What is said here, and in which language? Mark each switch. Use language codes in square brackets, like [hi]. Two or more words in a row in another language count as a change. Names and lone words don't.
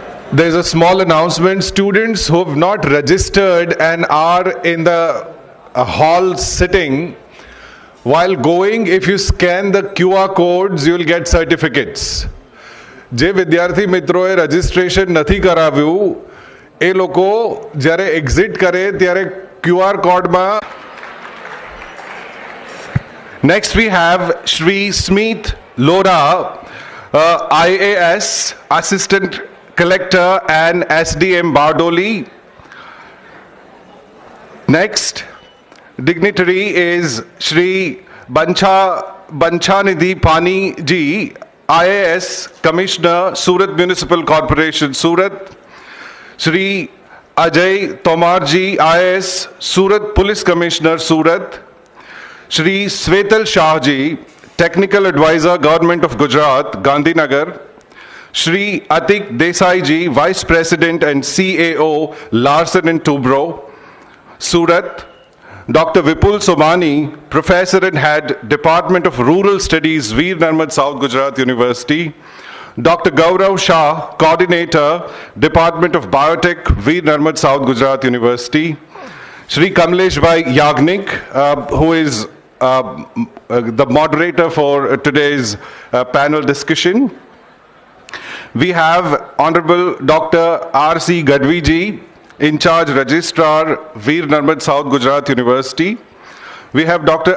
[en] There's a small announcement. Students who have not registered and are in the hall sitting, while going, if you scan the QR codes, you'll get certificates. [gu] જે વિદ્યાર્થી મિત્રોએ રજિસ્ટ્રેશન નથી કરાવ્યું એ લોકો જ્યારે એક્ઝિટ કરે ત્યારે QR કોડમાં. [en] Next we have Shri Smith Lora, IAS Assistant Collector and SDM Bardoli. Next dignitary is Shri Banchanidhi Pani Ji, IAS Commissioner, Surat Municipal Corporation, Surat. Shri Ajay Tomar Ji, IAS Surat Police Commissioner, Surat. Shri Svetal Shah Ji, Technical Advisor, Government of Gujarat, Gandhinagar. Shri Atik Desai Ji, Vice President and CAO, Larsen and Toubro, Surat. Dr. Vipul Somani, Professor and Head, Department of Rural Studies, Veer Narmad, South Gujarat University. Dr. Gaurav Shah, Coordinator, Department of Biotech, Veer Narmad, South Gujarat University. Shri Kamlesh Bhai Yagnik, who is the moderator for today's panel discussion. We have Honorable Dr. R.C. Gadvi Ji, in charge Registrar, Veer Narmad, South Gujarat University. We have Dr.